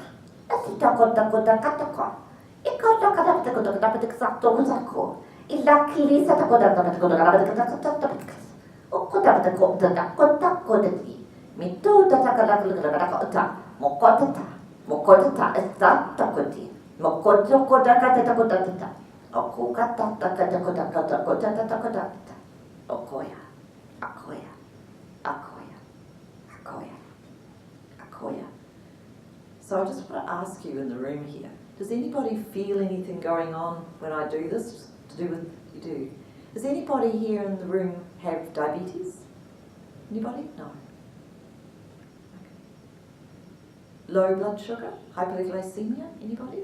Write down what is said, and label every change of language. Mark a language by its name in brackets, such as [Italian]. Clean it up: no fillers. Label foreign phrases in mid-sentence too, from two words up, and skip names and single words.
[English] As it took the Kutakataka. It got the Katapatak Ilakili Satakoda Okota Mito Tatakata Mokota is that Takoti Mokoto Kodakata Okukata Takata Okoya Akoya Akoya Akoya Akoya. So I just want to ask you in the room here, does anybody feel anything going on when I do this? To do with you do. Does anybody here in the room have diabetes? Anybody? No. Okay. Low blood sugar? Hyperglycemia? Anybody?